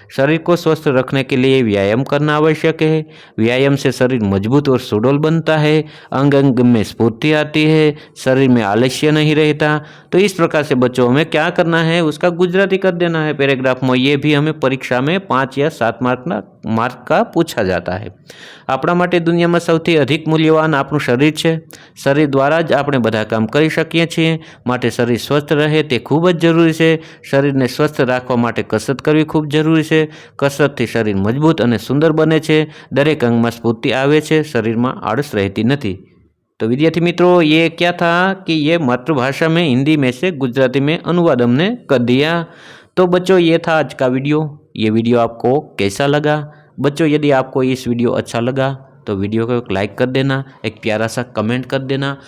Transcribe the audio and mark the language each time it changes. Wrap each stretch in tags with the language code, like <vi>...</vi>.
<hi>शरीर को स्वस्थ रखने के लिए व्यायाम करना आवश्यक है। व्यायाम से शरीर मजबूत और सुडौल बनता है, अंग अंग में स्फूर्ति आती है, शरीर में आलस्य नहीं रहता। तो इस प्रकार से बच्चों हमें क्या करना है, उसका गुजराती कर देना है पैराग्राफ में। ये भी हमें परीक्षा में 5 या 7 मार्क मार्क का पूछा जाता है।</hi> <gu>આપણા માટે દુનિયામાં સૌથી અધિક મૂલ્યવાન આપણું શરીર છે। શરીર દ્વારા જ આપણે બધા કામ કરી શકીએ છીએ, માટે શરીર સ્વસ્થ રહે તે ખૂબ જ જરૂરી છે। શરીરને સ્વસ્થ રાખવા માટે કસરત કરવી ખૂબ જરૂરી છે। કસરતથી શરીર મજબૂત અને સુંદર બને છે, દરેક અંગમાં સ્ફૂર્તિ આવે છે, શરીરમાં આળસ રહેતી નથી।</gu> <hi>तो विद्यार्थी मित्रों, ये क्या था कि ये मातृभाषा में हिंदी में से गुजराती में अनुवाद हमने कर दिया। तो बच्चों, ये था आज का वीडियो। ये वीडियो आपको कैसा लगा? बच्चों, यदि आपको इस वीडियो अच्छा लगा तो वीडियो को एक लाइक कर देना, एक प्यारा सा कमेंट कर देना।</hi>